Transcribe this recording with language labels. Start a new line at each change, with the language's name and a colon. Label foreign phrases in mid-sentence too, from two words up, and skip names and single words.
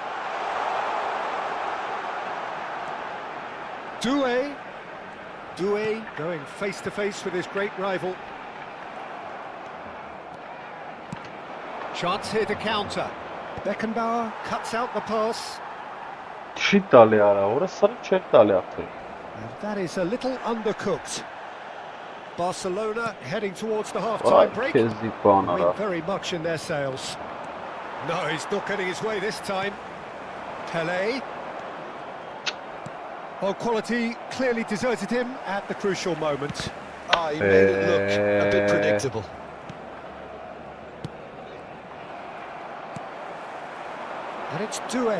English: Doué. Doué going face to face with his great rival. Chance here to counter. Beckenbauer cuts out the pass.
Armenian: Չի տալի արա, որը սրը չէր տալի ախր։
English: And that is a little undercooked. Barcelona heading towards the half-time break.
Armenian: Քեզի բան արա։
English: Doing very much in their sails. No, he's not getting his way this time. Pelé. Well, quality clearly deserted him at the crucial moment. Ah, he made it look a bit predictable. And it's Doué.